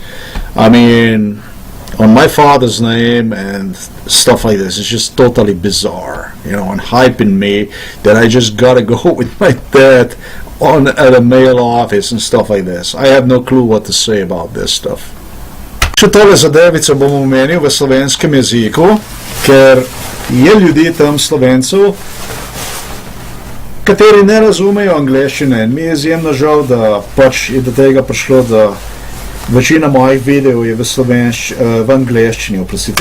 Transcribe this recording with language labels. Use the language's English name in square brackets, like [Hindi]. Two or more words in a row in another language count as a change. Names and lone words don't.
[English] I mean, on my father's name and stuff like this, it's just totally bizarre, you know, and hyping me that I just gotta go with my dad at a mail office and stuff like this. I have no clue what to say about this stuff. [Slovenian] Še tole zadevico bom omenil v slovenskem jeziku, ker je ljudi tam Slovencev, kateri ne razumejo angleščine, in mi je izjemno žal, da pač je do tega prišlo, da večina mojih videov je v angleščini, oprostite.